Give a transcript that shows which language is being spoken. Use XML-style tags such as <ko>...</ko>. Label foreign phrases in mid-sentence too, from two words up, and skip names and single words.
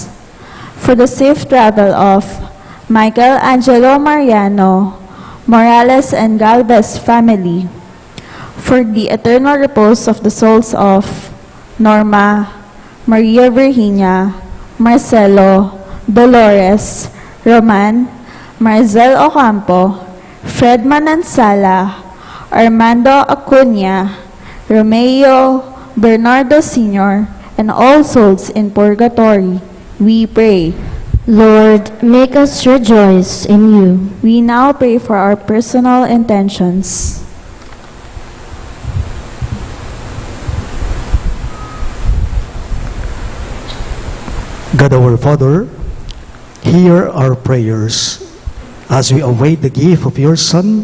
<en>For the safe travel of Michael Angelo Mariano, Morales and Galvez family. for the eternal repose of the souls of Norma, Maria Virginia, Marcelo, Dolores, Roman, Marzel Ocampo, Fred Manansala, Armando Acuna, Romeo, Bernardo Sr., and all souls in purgatory, we pray. Lord, make us rejoice in you. We now pray for our personal intentions. God our Father, hear our prayers as we await the gift of your Son.</en>